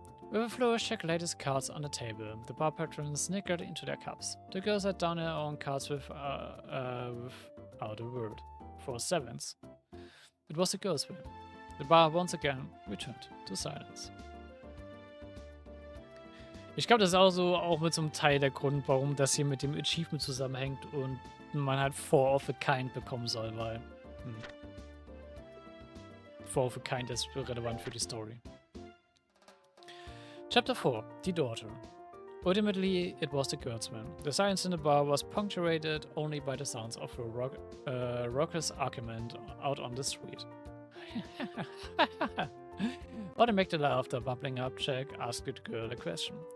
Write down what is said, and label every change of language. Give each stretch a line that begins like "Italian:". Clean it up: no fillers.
English: With a flourish, Jack laid his cards on the table. The bar patrons snickered into their cups. The girl set down her own cards without a word. 4 sevens. It was the girl's win. The bar once again returned to silence.
German: Ich glaube, das ist auch mit so einem Teil der Grund, warum das hier mit dem Achievement zusammenhängt und man halt 4 of a Kind bekommen soll, weil 4 of a Kind ist relevant für die Story.
English: Chapter 4. The Daughter. Ultimately, it was the girl's win. The silence in the bar was punctuated only by the sounds of a raucous argument out on the street. What make the laughter bubbling up, Jack asked the girl a question.